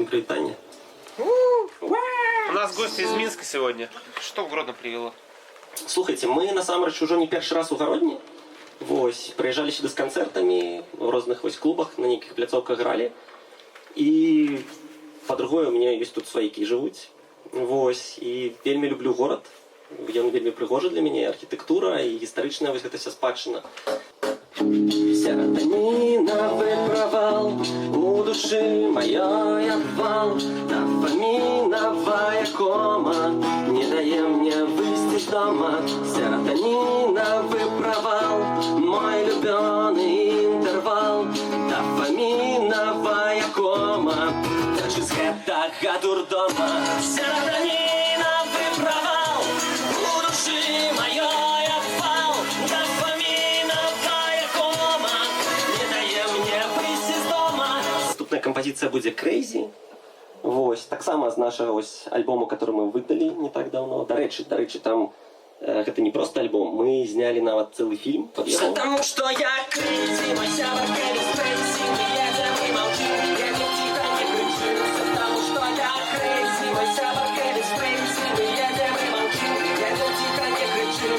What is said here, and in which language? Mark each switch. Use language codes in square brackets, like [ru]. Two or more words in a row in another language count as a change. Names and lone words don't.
[ru] привітання. У нас гости из Минска сегодня. Что в Гродно привело? [be] Слухайте, мы насамрэч ужо не першы раз у Гародні. Вось, прыязджалі сюды з канцэртамі, у розных вось клубах, на нейкіх пляцоўках гралі. І, па-другое, [ru] у меня [be] ёсць тут сваякі жывуць. Вось, і вельмі люблю горад. Ён вельмі прыгожы для мяне, архітэктура і гістарычная вось гэта вся спадчына. [ru] Серотонина выпровал, у души моей обвал, дофаминовая кома не дает мне выйти из дома. Серотонина выпровал, мой любимый интервал, дофаминовая кома, даже с гэтага дурдома. Серотонина выпровал, у души моей обвал, композиция будет Crazy. [be] Вось, так само з нашага ось альбому, [ru] который мы выдали не так давно. [uk] До речі, [ru] там это не просто альбом, мы сняли нават целый фильм. Потому что я crazy, мой сябар Кэрис Трейси, мы едем и молчим, едем тихо, не кричим. Потому что я crazy, мой сябар Кэрис Трейси, мы едем и молчим, едем тихо, не кричим.